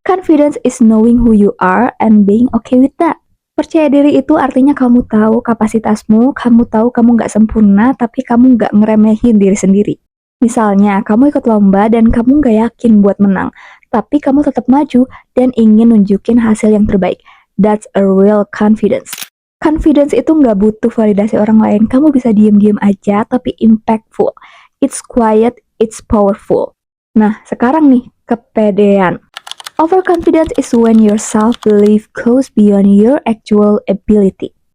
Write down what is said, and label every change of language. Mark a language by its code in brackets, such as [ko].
[en] Confidence is knowing who you are and being okay with that. [id] Percaya diri itu artinya kamu tahu kapasitasmu, kamu tahu kamu nggak sempurna, tapi kamu nggak ngeremehin diri sendiri. Misalnya, kamu ikut lomba dan kamu nggak yakin buat menang, tapi kamu tetap maju dan ingin nunjukin hasil yang terbaik. [en] That's a real confidence. [id] Confidence itu nggak butuh validasi orang lain, kamu bisa diem-diem aja, tapi impactful. [en] It's quiet, it's powerful. [id] Nah, sekarang nih, kepedean. [en] Overconfidence is when your self-belief goes beyond your actual ability.